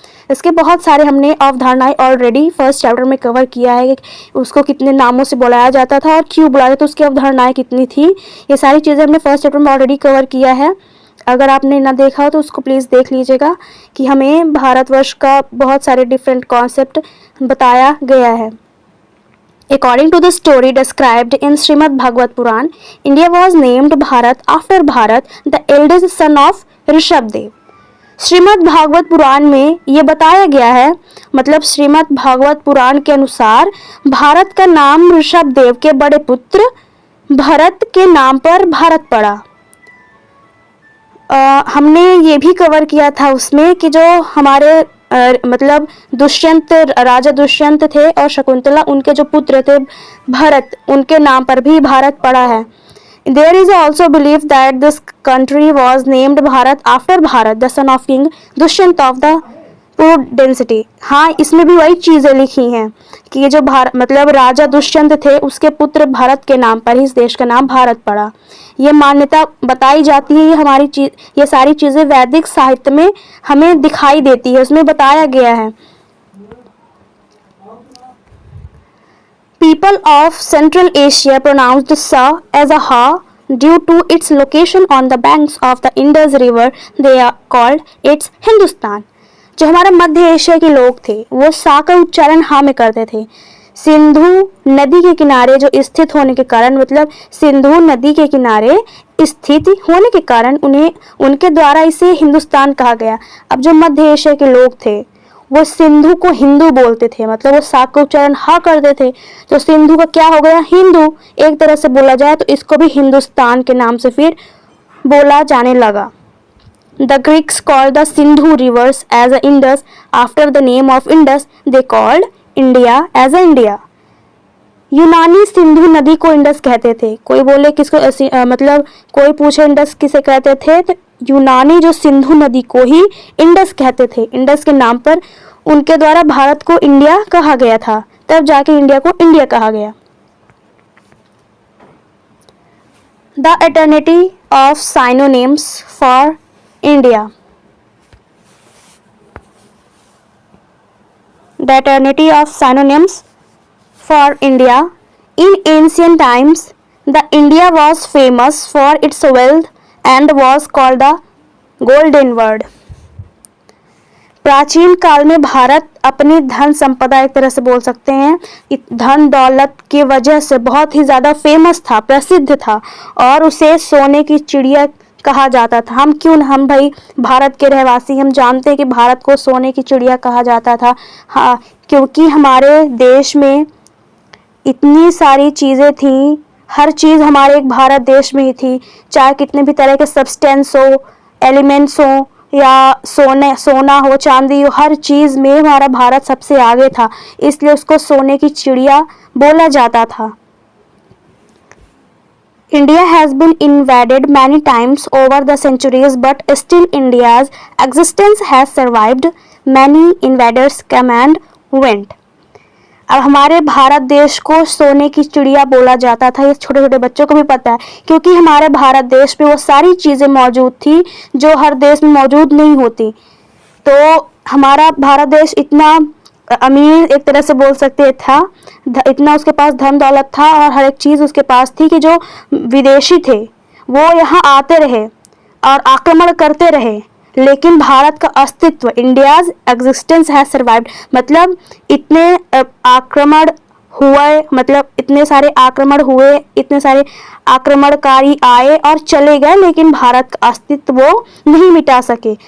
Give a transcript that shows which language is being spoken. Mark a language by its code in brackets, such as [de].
[hi] इसके बहुत सारे हमने अवधारणाएं ऑलरेडी फर्स्ट चैप्टर में कवर किया है कि उसको कितने नामों से बुलाया जाता था और क्यों बुलाया जाता था, उसकी अवधारणाएं कितनी थी। ये सारी चीज़ें हमने फर्स्ट चैप्टर में ऑलरेडी कवर किया है। अगर आपने ना देखा हो तो उसको प्लीज़ देख लीजिएगा कि हमें भारतवर्ष का बहुत सारे डिफरेंट कॉन्सेप्ट बताया गया है। [en] According to the story described in Srimad Bhagavad Puran, India was named Bharat after Bharat, the eldest son of Rishabhdev. [hi] Shrimad Bhagavat पुराण में ये बताया गया है, मतलब श्रीमद् भागवत पुराण के अनुसार भारत का नाम ऋषभदेव के बड़े पुत्र भरत के नाम पर भारत पड़ा। हमने ये भी कवर किया था उसमें कि जो हमारे मतलब दुष्यंत, राजा दुष्यंत थे और शकुंतला उनके जो पुत्र थे भरत, उनके नाम पर भी भारत पड़ा है। [en] There is also belief that this country was named Bharat after Bharat, the son of King Dushyant of the Prudency। [hi] हाँ, इसमें भी वही चीज़ें लिखी हैं कि ये जो मतलब राजा दुष्यंत थे उसके पुत्र भरत के नाम पर ही इस देश का नाम भारत पड़ा। ये मान्यता बताई जाती है। ये सारी चीज़ें वैदिक साहित्य में हमें दिखाई देती है, उसमें बताया गया है। [en] People of Central Asia pronounced sa as a ha due to its location on the banks of the Indus River. They are called its Hindustan। [hi] जो हमारे मध्य एशिया के लोग थे वो सा का उच्चारण हा में करते थे। सिंधु नदी के किनारे जो स्थित होने के कारण, मतलब सिंधु नदी के किनारे स्थित होने के कारण उन्हें उनके द्वारा इसे हिंदुस्तान कहा गया। अब जो मध्य एशिया के लोग थे वो सिंधु को हिंदू बोलते थे, मतलब वो सा का उच्चारण हा करते थे, तो सिंधु का क्या हो गया, हिंदू। एक तरह से बोला जाए तो इसको भी हिंदुस्तान के नाम से फिर बोला जाने लगा। [en] The Greeks called the Sindhu rivers as a Indus after the name of Indus. They called India as a India. [hi] यूनानी सिंधु नदी को इंडस कहते थे। कोई बोले किसको मतलब कोई पूछे इंडस किसे कहते थे, तो यूनानी जो सिंधु नदी को ही इंडस कहते थे। इंडस के नाम पर उनके द्वारा भारत को इंडिया कहा गया था, तब जाके इंडिया को इंडिया कहा गया। [en] The eternity of synonyms for India. The eternity of synonyms for India. In ancient times, the India was famous for its wealth and was called the Golden World. [hi] प्राचीन काल में भारत अपनी धन संपदा, एक तरह से बोल सकते हैं धन दौलत की वजह से बहुत ही ज़्यादा फेमस था, प्रसिद्ध था, और उसे सोने की चिड़िया कहा जाता था। हम भाई भारत के रहवासी, हम जानते हैं कि भारत को सोने की चिड़िया कहा जाता था। हाँ, क्योंकि हमारे देश में इतनी सारी चीज़ें थी, हर चीज़ हमारे एक भारत देश में ही थी, चाहे कितने भी तरह के सब्सटेंस हो, एलिमेंट्स हो, या सोना हो, चांदी हो, हर चीज़ में हमारा भारत सबसे आगे था, इसलिए उसको सोने की चिड़िया बोला जाता था। [en] India has been invaded many times over the centuries, but still India's existence has survived. Many invaders came and went. [hi] अब हमारे भारत देश को सोने की चिड़िया बोला जाता था, ये छोटे छोटे बच्चों को भी पता है, क्योंकि हमारे भारत देश में वो सारी चीज़ें मौजूद थी जो हर देश में मौजूद नहीं होती। तो हमारा भारत देश इतना अमीर, एक तरह से बोल सकते था, इतना उसके पास धन दौलत था और हर एक चीज़ उसके पास थी कि जो विदेशी थे वो यहाँ आते रहे और आक्रमण करते रहे, लेकिन भारत का अस्तित्व, [en] India's existence has survived, [hi] मतलब इतने आक्रमण हुए, मतलब इतने सारे आक्रमण हुए, इतने सारे आक्रमणकारी आए और चले गए, लेकिन भारत का अस्तित्व वो नहीं मिटा सके।